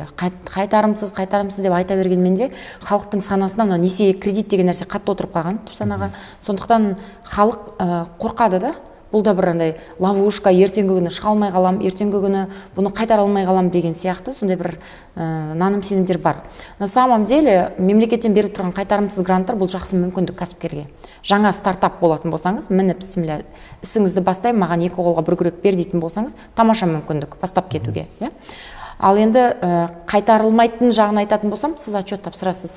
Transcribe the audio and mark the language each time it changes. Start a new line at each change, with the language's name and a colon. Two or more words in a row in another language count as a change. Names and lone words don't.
Kazakh: Қайтарымсыз деп айта бергенмен де халықтың санасына мына несие, кредит деген нәрсе қатты отырып қалған тұпсанаға. Сондықтан халық қорқады да. Бұл да бір андай ловушка, ертеңгі күні шыға алмай қалам, ертеңгі күні бұны қайтара алмай қалам деген сияқты сондай бір наным сенімдер бар.
Russian: На самом деле
Kazakh: мемлекеттен беріп тұрған қайтарымсыз гранттар бұл жақсы мүмкіндік кәсіпкерге. Жаңа стартап болатын болсаңыз, міне бісміллә, ісіңізді бастаймын, маған 2 қолға 1 күрек бер дейтін болсаңыз, тамаша мүмкіндік бастап кетуге. Ал енді қайтарылмайтын жағын айтатын болсам, сіз отчет тапсырасыз.